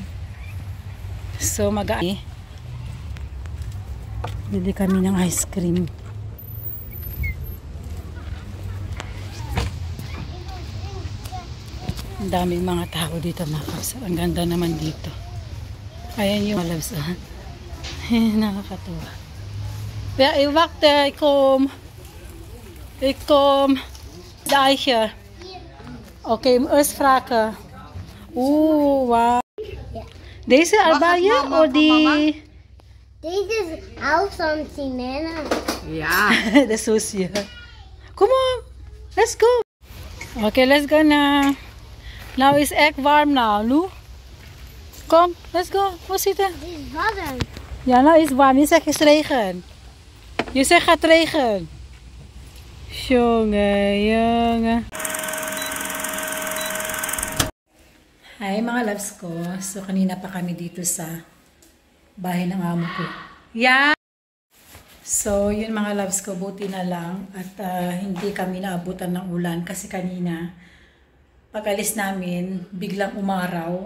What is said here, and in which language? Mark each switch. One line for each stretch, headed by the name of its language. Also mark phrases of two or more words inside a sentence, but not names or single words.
Filipino: So bili kami ng ice cream. Ang daming mga tao dito mga kapsa. Ang ganda naman dito. Ayan yung loves. Nakakatuwa.
Dutch: Ja, ik wacht, ik kom. Ik kom. Daar is je. Oké, eerst vragen. Oeh, wow. Deze Albaaien of die? Deze is oud van Simena. Ja. De sushi.
English: Come on, let's go. Okay, let's go na. Now it's egg warm now, no? Kom, let's go.
Dutch: Hoe zit het? Het is warm. Ja, nou is het warm. Je zegt het is regen. Je zegt gaat regen. Jongen.
Filipino: Hi mga loves ko. So kanina pa kami dito sa bahay ng amo ko.
English: Yeah!
Filipino: So yun mga loves ko, buti na lang at hindi kami naabutan ng ulan kasi kanina pag-alis namin biglang umaraw.